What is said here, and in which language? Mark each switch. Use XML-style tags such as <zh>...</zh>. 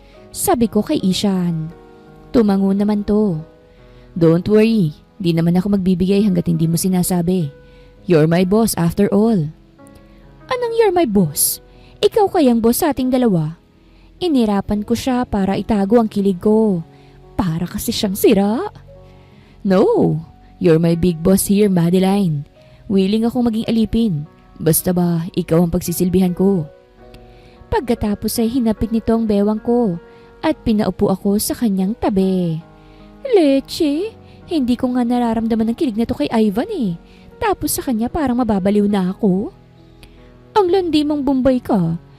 <tl>Sabi ko kay Ishan. Tumango naman to.</tl> <en>Don't worry,</en> <tl>di naman ako magbibigay hanggat hindi mo sinasabi.</tl> <en>You're my boss after all.</en> <tl>Anong</tl> <en>you're my boss?</en> <tl>Ikaw kayang boss sa ating dalawa? Inirapan ko siya para itago ang kilig ko. Para kasi siyang sira.</tl> <en>No, you're my big boss here, Madeline.</en> <tl>Willing akong maging alipin. Basta ba, ikaw ang pagsisilbihan ko. Pagkatapos ay hinapit nito ang bewang ko at pinaupo ako sa kanyang tabi. Leche, hindi ko nga nararamdaman ang kilig na to kay Ivan eh. Tapos sa kanya parang mababaliw na ako. Ang landi mong Bombay ka.</tl>